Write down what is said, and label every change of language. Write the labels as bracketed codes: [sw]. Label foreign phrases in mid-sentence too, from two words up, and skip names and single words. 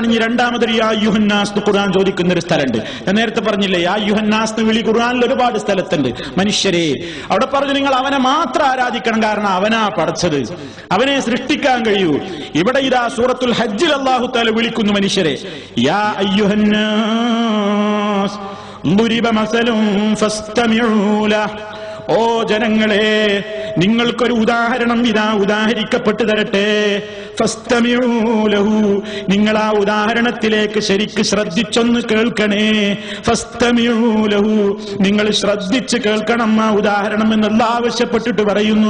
[ml] ഇനി രണ്ടാമതൊരു [ar] يا أيها الناس [ml] ഖുർആൻ ചോദിക്കുന്ന ഒരു സ്ഥലമുണ്ട്. ഞാൻ നേരത്തെ പറഞ്ഞില്ലേ, [ar] يا أيها الناس [ml] എന്ന് വിളി ഖുർആനിൽ ഒരുപാട് സ്ഥലത്തുണ്ട്. മനുഷ്യരെ അവിടെ പറഞ്ഞു നിങ്ങൾ അവനെ മാത്രം ആരാധിക്കണം, കാരണം അവനാ പടച്ചത്, അവനെ സൃഷ്ടിക്കാൻ കഴിയൂ. ഇവിടെ ഇതാ സൂറത്തുൽ ഹജ്ജിൽ [ar] الله تعالى [ml] വിളിക്കുന്നു മനുഷ്യരെ, [ar] يا أيها الناس ضرب مثل فاستمعوا له. [ml] ഓ ജനങ്ങളെ, നിങ്ങൾക്കൊരു ഉദാഹരണം ഇതാ ഉദാഹരിക്കപ്പെട്ടു തരട്ടെ. [ar] فاستمعوا له, [ml] നിങ്ങൾ ആ ഉദാഹരണത്തിലേക്ക് ശരിക്ക് ശ്രദ്ധിച്ചൊന്ന് കേൾക്കണേ. [ar] فاستمعوا له, [ml] നിങ്ങൾ ശ്രദ്ധിച്ച് കേൾക്കണം ആ ഉദാഹരണം എന്നുള്ള ആവശ്യപ്പെട്ടിട്ട് പറയുന്നു.